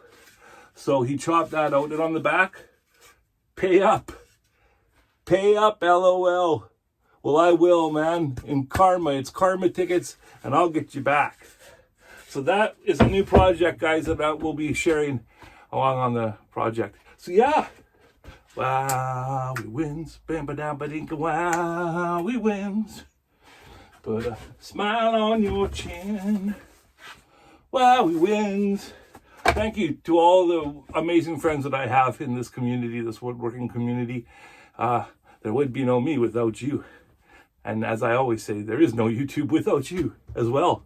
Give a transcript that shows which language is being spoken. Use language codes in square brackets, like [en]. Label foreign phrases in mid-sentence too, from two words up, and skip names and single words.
[en] So he chopped that out, and on the back, pay up. Pay up, LOL. Well, I will, man. In karma. It's karma tickets, and I'll get you back. So that is a new project, guys, that I will be sharing along on the project. So yeah. Wowwy Winz. Bam ba dam ba dinka. Wowwy Winz. Put a smile on your chin. Wowwy Winz. Thank you to all the amazing friends that I have in this community, this woodworking community. There would be no me without you. And as I always say, there is no YouTube without you as well.